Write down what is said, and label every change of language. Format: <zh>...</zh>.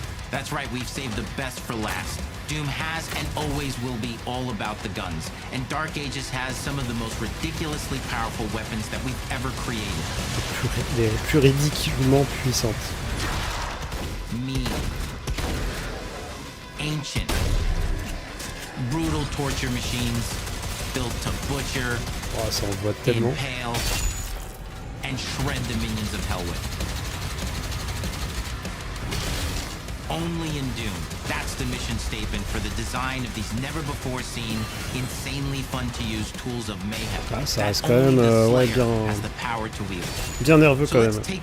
<en>That's right, we've saved the best for last. Doom has and always will be all about the guns, and Dark Ages has some of the most ridiculously powerful weapons that we've ever created.</en> <fr>Les plus ridiculement puissantes.</fr> <en>Mean. Ancient. Brutal torture machines built to butcher,</en> <fr>oh, ça envoie tellement.</fr> <en>Impale, and shred the minions of hell with. Only in Doom, that's the mission statement for the design of these never-before-seen, insanely fun-to-use tools of mayhem.</en> <fr>Ah, ça reste quand même ouais, bien nerveux quand même.</fr>